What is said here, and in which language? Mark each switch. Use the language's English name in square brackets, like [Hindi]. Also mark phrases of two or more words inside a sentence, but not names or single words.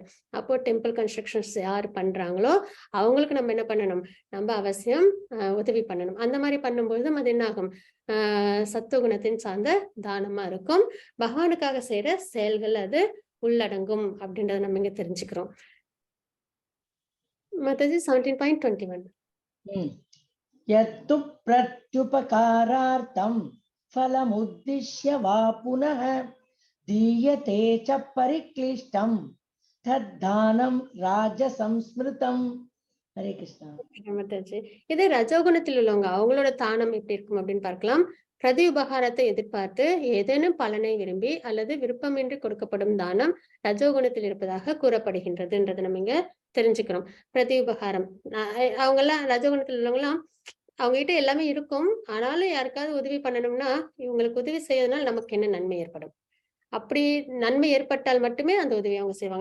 [Tamil] அப்போ [English] temple constructions [Tamil] யார் பண்றாங்களோ அவங்களுக்கு நம்ம என்ன பண்ணணும், நம்ம அவசியம் உதவி பண்ணணும். அந்த மாதிரி பண்ணும்போது அது என்ன ஆகும், சத்துவகுணத்தின் சார்ந்த தானமா இருக்கும். பகவானுக்காக செய்யற செயல்கள் அது உள்ளடங்கும் அப்படின்றத நம்ம இங்க தெரிஞ்சுக்கிறோம். மத்தது 17.21. [Sanskrit] यत्तु प्रत्युपकारार्थं फलमुद्दिश्य वा पुनः दीयते च परिक्लिष्टं तद्दानं राजसंस्मृतम्. हरे कृष्णा. [Tamil] இது ரஜோகுணத்தில் உள்ளவங்க அவங்களோட தானம் எப்படி இருக்கும் அப்படின்னு பார்க்கலாம். பிரதி உபகாரத்தை எதிர்பார்த்து ஏதேனும் பலனை விரும்பி அல்லது விருப்பமின்றி கொடுக்கப்படும் தானம் ரஜோகுணத்தில் இருப்பதாக கூறப்படுகின்றதுன்றதை நம்ம இங்க தெரிஞ்சுக்கிறோம். பிரதி உபகாரம், அவங்க எல்லாம் ரஜோகுணத்தில் உள்ளவங்க எல்லாம் அவங்க கிட்ட எல்லாமே இருக்கும், ஆனாலும் யாருக்காவது உதவி பண்ணணும்னா இவங்களுக்கு உதவி செய்யறதுனால நமக்கு என்ன நன்மை ஏற்படும், அப்படி நன்மை ஏற்பட்டால் மட்டுமே அந்த உதவியை அவங்க செய்வாங்க.